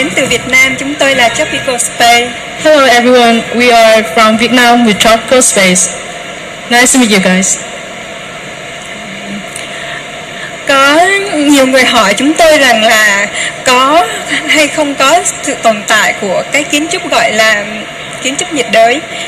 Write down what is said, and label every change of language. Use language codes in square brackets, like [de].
[vi] Việt Nam, chúng tôi là Tropical Space. [en] Hello everyone, we are from Vietnam with Tropical Space. Nice to meet you guys. [vi] Có nhiều người hỏi chúng tôi rằng là có hay không có sự tồn tại của cái kiến trúc gọi là kiến trúc nhiệt đới.